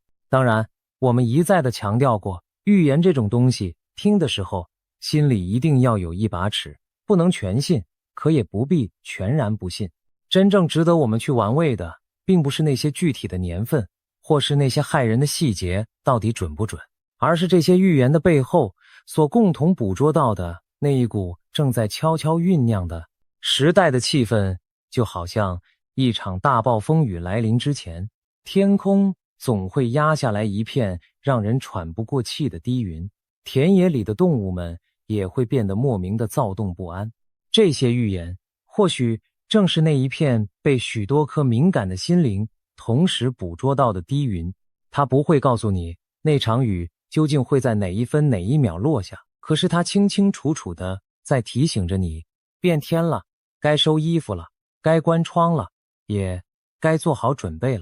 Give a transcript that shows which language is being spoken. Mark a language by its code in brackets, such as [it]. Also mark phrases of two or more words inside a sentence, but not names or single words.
[zh] 當然，我們一再的強調過，預言這種東西，聽的時候心裡一定要有一把尺，不能全信，可也不必全然不信。真正值得我們去玩味的，並不是那些具體的年份，或是那些骇人的細節到底準不準，而是這些預言的背後所共同捕捉到的那一股正在悄悄醞釀的時代的氣氛，就好像一場大暴風雨來臨之前，天空總會壓下來一片讓人喘不過氣的低雲，田野裡的動物們也會變得莫名的躁動不安。這些預言或許正是那一片被許多顆敏感的心靈同時捕捉到的低雲，它不會告訴你那場雨究竟會在哪一分哪一秒落下，可是它清清楚楚地在提醒着你，變天了，該收衣服了，該關窗了，也該做好準備了。